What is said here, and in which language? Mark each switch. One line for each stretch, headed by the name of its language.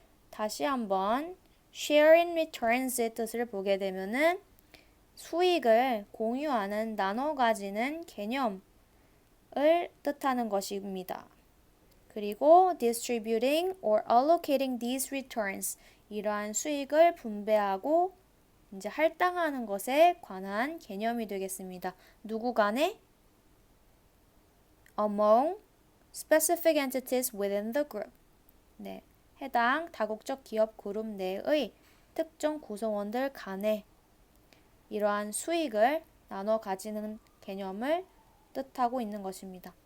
Korean: 다시 한번
English: share in returns
Korean: 의 뜻을 보게 되면은 수익을 공유하는, 나눠 가지는 개념을 뜻하는 것입니다. 그리고
English: distributing or allocating these returns,
Korean: 이러한 수익을 분배하고 이제 할당하는 것에 관한 개념이 되겠습니다. 누구 간에?
English: Among specific entities within the group.
Korean: 해당 다국적 기업 그룹 내의 특정 구성원들 간에 이러한 수익을 나눠 가지는 개념을 뜻하고 있는 것입니다.